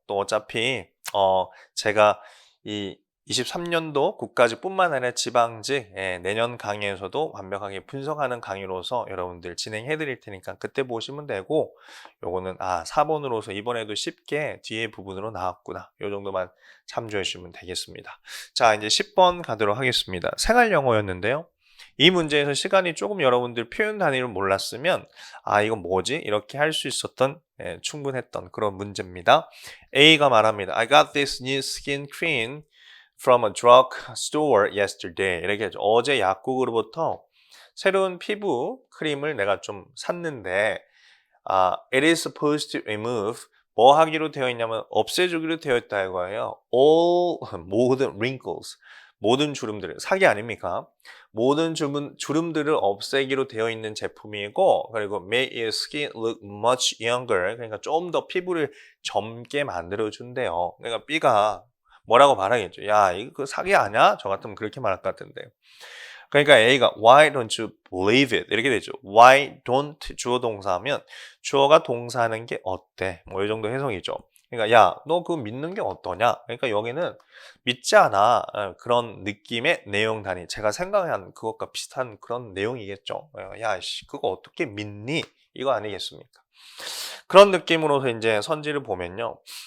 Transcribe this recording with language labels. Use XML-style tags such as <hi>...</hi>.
<ko>또 어차피 제가 이 23년도 국가직뿐만 아니라 지방직 내년 강의에서도 완벽하게 분석하는 강의로서 여러분들 진행해 드릴 테니까 그때 보시면 되고 요거는 4번으로서 이번에도 쉽게 뒤에 부분으로 나왔구나. 요 정도만 참조해 주시면 되겠습니다. 자, 이제 10번 가도록 하겠습니다. 생활 영어였는데요. 이 문제에서 시간이 조금 여러분들 표현 단위를 몰랐으면 이건 뭐지? 이렇게 할 수 있었던 충분했던 그런 문제입니다. A가 말합니다.</ko> <en>I got this new skin cream from a drug store yesterday.</en> <ko>이렇게 하죠. 어제 약국으로부터 새로운 피부 크림을 내가 좀 샀는데</ko> <en>it is supposed to remove</en> <ko>뭐 하기로 되어 있냐면 없애주기로 되어 있다 이거예요. 모든 wrinkles 모든 주름들을 사기 아닙니까? 모든 주름들을 없애기로 되어 있는 제품이고 그리고</ko> <en>make your skin look much younger</en> <ko>그러니까 좀 더 피부를 젊게 만들어 준대요. 그러니까 B가 뭐라고 말하겠죠? 야, 이거 사기 아니야? 저 같으면 그렇게 말할 것 같은데. 그러니까 A가</ko> <en>why don't you believe it?</en> <ko>이렇게 되죠. why don't 주어 동사하면 주어가 동사하는 게 어때? 뭐 이 정도 해석이죠. 그러니까 야, 너 그거 믿는 게 어떠냐? 그러니까 여기는 믿지 않아. 그런 느낌의 내용 단위. 제가 생각한 그것과 비슷한 그런 내용이겠죠. 야, 씨, 그거 어떻게 믿니? 이거 아니겠습니까? 그런 느낌으로서 이제 선지를 보면요.</ko>